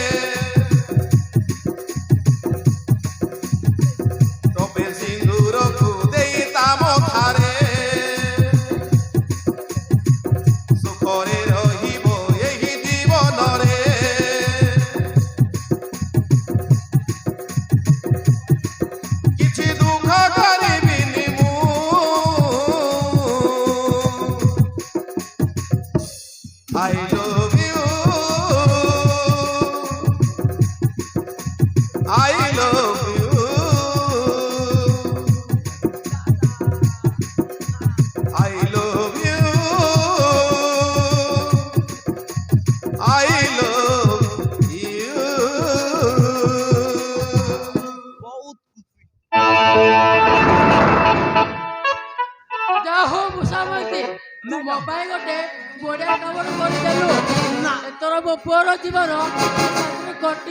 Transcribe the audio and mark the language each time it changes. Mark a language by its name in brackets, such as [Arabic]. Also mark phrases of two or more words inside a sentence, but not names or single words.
[Odia] ଟୋପେ ସିନ୍ଦୁରକୁ ଦେଇ ଦାମ ଥାରେ ସୁଖରେ ରହିବ ଏହି ଜୀବନରେ କିଛି ଦୁଃଖ କରିବିନି ମୁଁ [English] I love you I love you I love you I love you [Odia] ଯାହା ହଉ ମୁସାମତି ତୁ ମୋ ପାଇଁ ଗୋଟେ ବଢିଆ ଖବର କରିଦେଲୁ ନା। ଏଥର ମୋ ପୁଅର ଜୀବନ ଶାନ୍ତିରେ କଟିବ